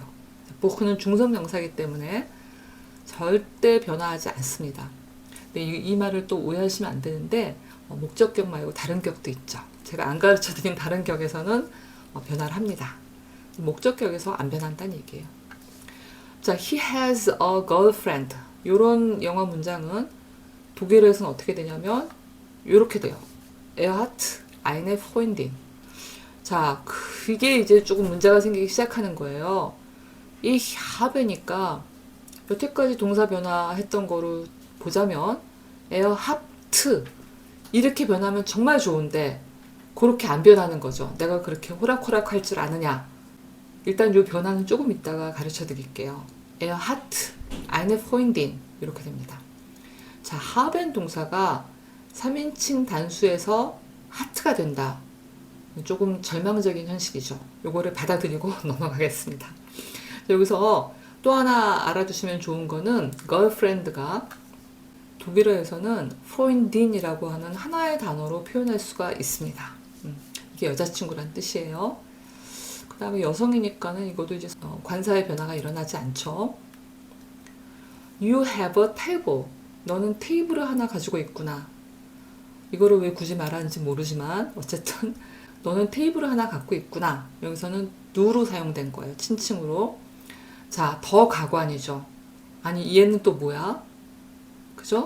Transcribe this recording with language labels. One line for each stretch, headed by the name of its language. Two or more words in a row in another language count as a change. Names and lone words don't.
Korean: 보크는 중성명사이기 때문에 절대 변화하지 않습니다. 근데 이 말을 또 오해하시면 안 되는데 목적격 말고 다른 격도 있죠. 제가 안 가르쳐드린 다른 격에서는 변화를 합니다. 목적격에서 안 변한다는 얘기예요. 자,
English: he has a girlfriend.
Korean: 이런 영어 문장은 독일어에서는 어떻게 되냐면 이렇게 돼요.
German: Er hat eine Freundin.
Korean: 자, 그게 이제 조금 문제가 생기기 시작하는 거예요. 이 habe니까 여태까지 동사 변화했던 거로 보자면
German: er hat
Korean: 이렇게 변하면 정말 좋은데 그렇게 안 변하는 거죠. 내가 그렇게 호락호락 할 줄 아느냐. 일단 이 변화는 조금 이따가 가르쳐 드릴게요.
German: Er hat eine Freundin
Korean: 이렇게 됩니다. 자, haben 동사가 3인칭 단수에서 hat가 된다. 조금 절망적인 현실이죠. 요거를 받아들이고 넘어가겠습니다. 여기서 또 하나 알아두시면 좋은 거는 girlfriend가 독일어에서는 Freundin이라고 하는 하나의 단어로 표현할 수가 있습니다. 이게 여자친구란 뜻이에요. 그 다음에 여성이니까는 이것도 이제 관사의 변화가 일어나지 않죠.
English: You have a table.
Korean: 너는 테이블을 하나 가지고 있구나. 이거를 왜 굳이 말하는지 모르지만 어쨌든 너는 테이블을 하나 갖고 있구나. 여기서는 누로 사용된 거예요. 친칭으로. 자, 더 가관이죠. 아니, 얘는 또 뭐야? 그죠?